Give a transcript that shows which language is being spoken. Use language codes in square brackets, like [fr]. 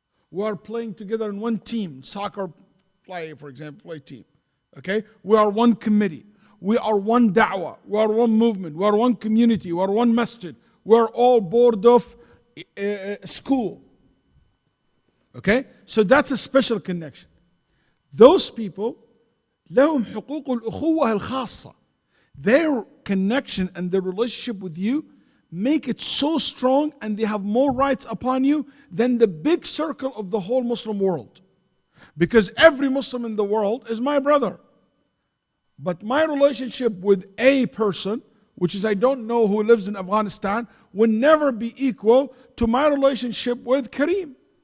[en] We are playing together in one team, soccer play, for example, play team. Okay? We are one committee. We are one da'wah. We are one movement. We are one community. We are one masjid. We are all board of school. Okay? So that's a special connection. Those people, [ar] لهم حقوق الأخوة الخاصة. [en] Their connection and their relationship with you make it so strong, and they have more rights upon you than the big circle of the whole Muslim world. Because every Muslim in the world is my brother. But my relationship with a person, which is I don't know who lives in Afghanistan, will never be equal to my relationship with Kareem.